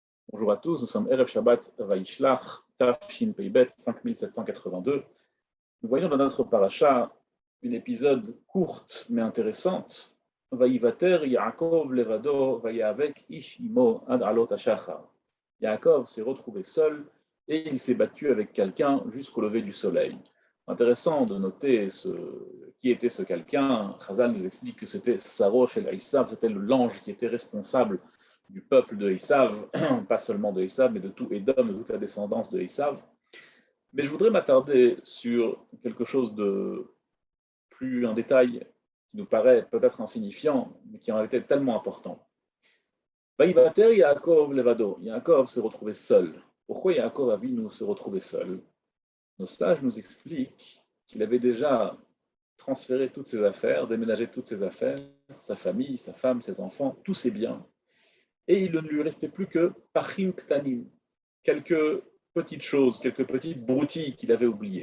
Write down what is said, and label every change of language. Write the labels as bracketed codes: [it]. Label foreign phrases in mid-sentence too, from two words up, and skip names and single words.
[fr] Bonjour à tous, nous sommes Erev Shabbat Vaishlach, Tafshin Peibet 5782. Nous voyons dans notre paracha une épisode courte mais intéressante. [he] ויותר יעקב לבדו ויאבק איש עמו עד עלות השחר. [fr] Yaakov s'est retrouvé seul et il s'est battu avec quelqu'un jusqu'au lever du soleil. Intéressant de noter qui était ce quelqu'un. Chazal nous explique que c'était [he] שרו של עשו, [fr] c'était l'ange qui était responsable du peuple de Esav, pas seulement de Esav, mais de tout Édom, de toute la descendance de Esav. Mais je voudrais m'attarder sur quelque chose de plus en détail, qui nous paraît peut-être insignifiant, mais qui en réalité tellement important. [he] ויותר יעקב לבדו. [fr] Yaakov s'est retrouvé seul. Pourquoi Yaakov Avinu s'est retrouvé seul? Nos sages nous expliquent qu'il avait déjà transféré toutes ses affaires, déménagé toutes ses affaires, sa famille, sa femme, ses enfants, tous ses biens. Et il ne lui restait plus que [he] פכים קטנים, [fr] quelques petites choses, quelques petites broutilles qu'il avait oubliées.